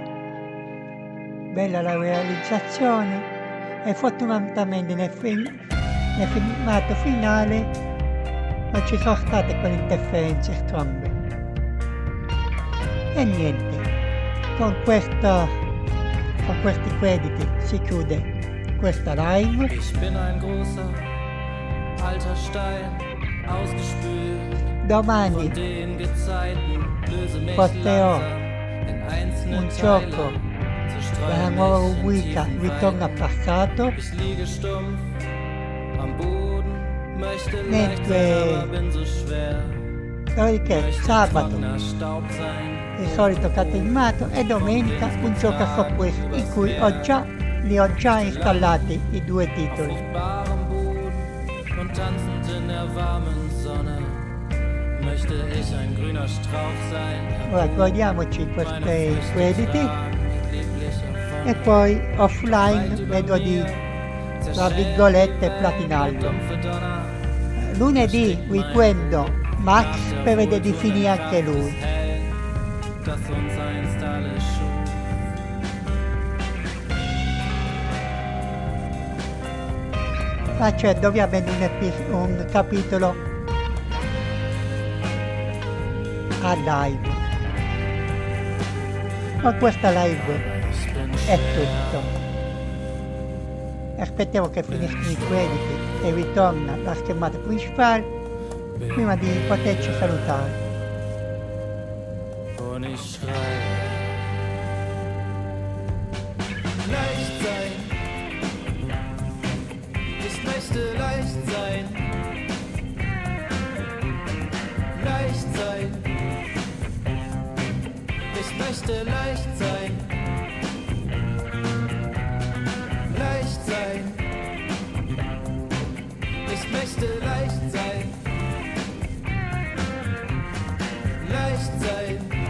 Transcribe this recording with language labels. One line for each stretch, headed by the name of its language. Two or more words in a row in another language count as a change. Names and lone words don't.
Italian: Bella la realizzazione e fortunatamente nel filmato finale non ci sono state quelle interferenze strane. E niente, con questi crediti si chiude questa live.
German: Ich bin ein großer, alter Stein, ausgespült.
Italian: Domani
German: Von den Gezeiten löse mich
Italian: porterò
German: langsam in einzelne
Italian: un gioco
German: Teile.
Italian: della nuova rubrica Ritorno al passato,
German: Ich liege stumpf am Boden, möchte leicht
Italian: mentre
German: sein, aber bin so schwer.
Italian: dopodiché sabato
German: Trockener Staub sein.
Italian: il solito catenimato e domenica un gioco a sorpresa in cui li ho già installati i 2 titoli.
German: Barem Boden und tanzend in der warmen Sonne möchte ich ein grüner Strauch sein.
Italian: Ora guardiamoci questi crediti e poi offline vedo di, tra virgolette, platinarlo. Lunedì riprendo Max per vedere di finire anche lui.
German: Das uns einst alles schuf.
Italian: Facendo ovviamente un capitolo a live. Con questa live è tutto. Aspettiamo che finiscono i crediti e ritorna la schermata principale prima di poterci salutare.
German: Und ich schreibe, leicht sein, ich möchte leicht sein, leicht sein, ich möchte leicht sein, leicht sein, ich möchte leicht sein, leicht sein.